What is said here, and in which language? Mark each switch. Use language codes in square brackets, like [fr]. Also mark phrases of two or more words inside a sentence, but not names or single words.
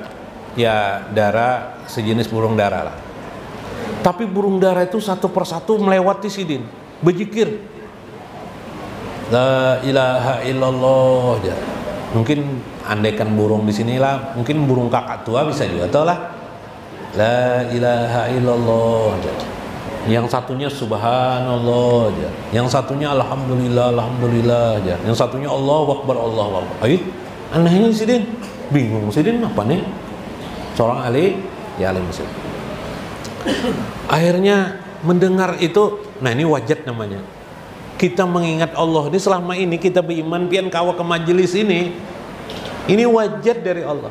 [id] Ya, dara sejenis burung dara lah. Tapi burung dara itu satu persatu melewati sidin, berzikir [ar] لا إله إلا الله. [id] Mungkin andaikan burung di sinilah, mungkin burung kakak tua bisa juga tahu lah. [ar] لا إله إلا الله. [id] Yang satunya subhanallah aja. Yang satunya alhamdulillah, alhamdulillah aja. Yang satunya [ar] الله أكبر، الله أكبر. [bjn] Anehnya sidin, bingung sidin apa nih? [id] Seorang ahli, ya ahli muslim. Akhirnya mendengar itu, nah ini wajat namanya. Kita mengingat Allah. [bjn] Ini selama ini kita beriman pian kawa ke majelis ini wajat dari Allah.